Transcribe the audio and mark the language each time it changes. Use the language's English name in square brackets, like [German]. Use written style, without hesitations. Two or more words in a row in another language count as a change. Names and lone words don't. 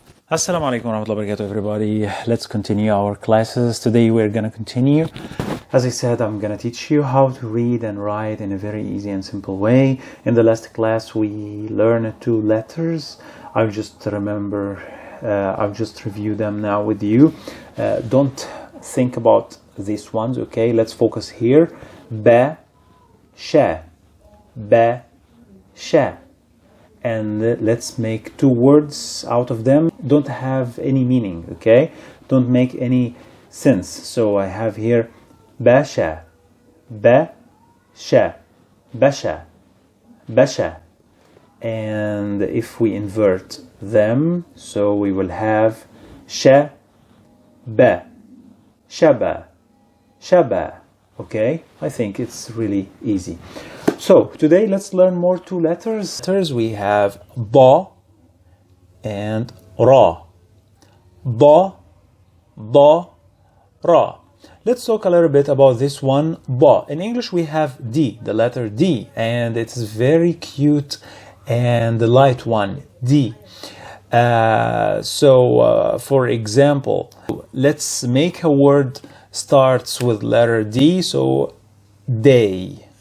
[Arabic] السلام عليكم ورحمة الله وبركاته, [English] everybody. Let's continue our classes. Today we're going to continue. As I said, I'm going to teach you how to read and write in a very easy and simple way. In the last class, we learned 2 letters. I'll just review them now with you. Don't think about these ones, okay? Let's focus here. Ba, sha, ba, sha. And let's make 2 words out of them. Don't have any meaning, okay? Don't make any sense. So I have here basha, basha, basha, basha. And if we invert them, so we will have sha, ba, shaba, shaba. Okay? I think it's really easy. So today let's learn more 2 letters. We have ba and ra. Ba, ba, ra. Let's talk a little bit about this one, ba. In English we have D, the letter D, and it's very cute and the light one, D. For example, let's make a word starts with letter D, so day.